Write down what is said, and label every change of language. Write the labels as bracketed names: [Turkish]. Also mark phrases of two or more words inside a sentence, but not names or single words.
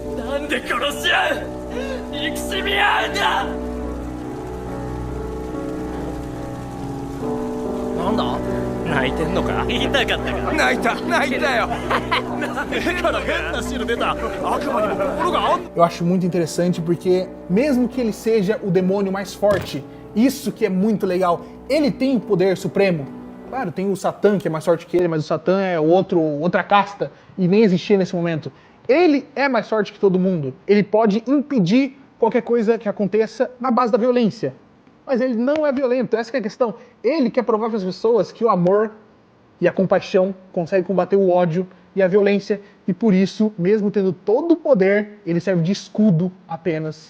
[Japanese] なんで殺し合う憎しみ合うんだなんだ泣いてんのか痛かったか泣いたよ目から変な汁出た悪魔にも心があん [Portuguese] Eu acho muito interessante porque, mesmo que ele seja o demônio mais forte, isso que é muito legal, ele tem o poder supremo. Claro, tem o Satã, que é mais forte que ele, mas o Satã é outra casta e nem existia nesse momento. Ele é mais forte que todo mundo. Ele pode impedir qualquer coisa que aconteça na base da violência. Mas ele não é violento, essa que é a questão. Ele quer provar para as pessoas que o amor e a compaixão conseguem combater o ódio e a violência, e por isso, mesmo tendo todo o poder, ele serve de escudo apenas.